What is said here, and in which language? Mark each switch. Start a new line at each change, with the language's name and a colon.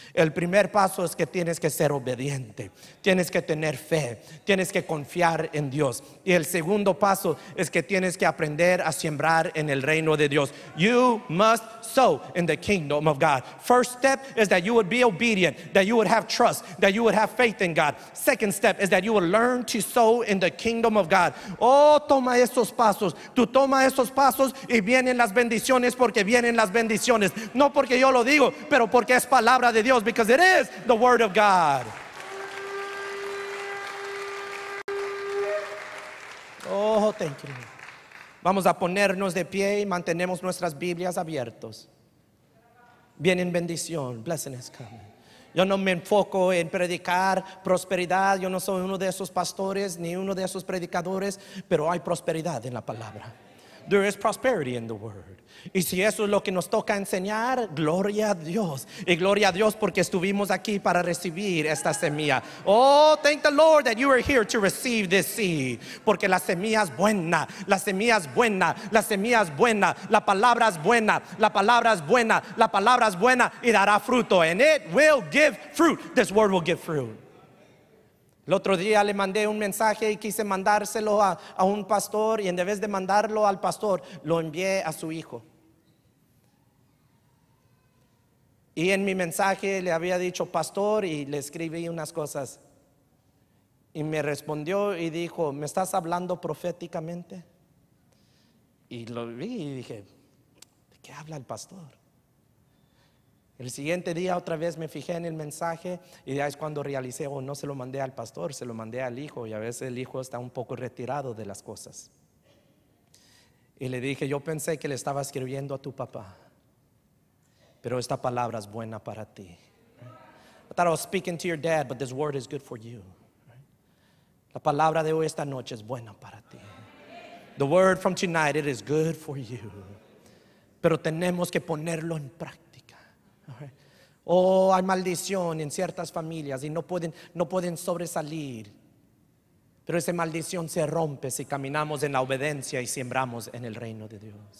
Spanish: El primer paso es que tienes que ser obediente, tienes que tener fe, tienes que confiar en Dios. Y el segundo paso es que tienes que aprender a sembrar en el reino de Dios.
English: You must sow in the kingdom of God. First step is that you would be obedient, that you would have trust, that you would have faith in God. Second step is that you will learn to sow in the kingdom of God.
Spanish: Oh, toma esos pasos. Tú toma esos pasos y vienen las bendiciones, porque vienen las bendiciones. No porque yo lo digo, pero porque es palabra de Dios,
English: because it is the word of God. Oh, thank you.
Spanish: Vamos a ponernos de pie y mantenemos nuestras Biblias abiertas. Vienen bendición,
English: blessing is coming.
Spanish: Yo no me enfoco en predicar prosperidad. Yo no soy uno de esos pastores ni uno de esos predicadores, pero hay prosperidad en la palabra.
English: There is prosperity in the word.
Spanish: Y si eso es lo que nos toca enseñar, gloria a Dios. Y gloria a Dios porque estuvimos aquí para recibir esta semilla.
English: Oh, thank the Lord that you are here to receive this seed.
Spanish: Porque la semilla es buena, la semilla es buena, la semilla es buena, la palabra es buena, la palabra es buena, la palabra es buena y dará fruto.
English: And it will give fruit. This word will give fruit.
Spanish: El otro día le mandé un mensaje y quise mandárselo a un pastor, y en vez de mandarlo al pastor, lo envié a su hijo. Y en mi mensaje le había dicho pastor, y le escribí unas cosas. Y me respondió y dijo, ¿me estás hablando proféticamente? Y lo vi y dije, ¿de qué habla el pastor? El siguiente día otra vez me fijé en el mensaje, y ya es cuando realicé, oh, no se lo mandé al pastor, se lo mandé al hijo. Y a veces el hijo está un poco retirado de las cosas. Y le dije, yo pensé que le estaba escribiendo a tu papá, pero esta palabra es buena para ti.
English: I thought I was speaking to your dad, but this word is good for you.
Spanish: La palabra de hoy esta noche es buena para ti.
English: The word from tonight, it is good for you.
Spanish: Pero tenemos que ponerlo en práctica. Oh, hay maldición en ciertas familias y no pueden sobresalir. Pero esa maldición se rompe si caminamos en la obediencia y sembramos en el reino de Dios.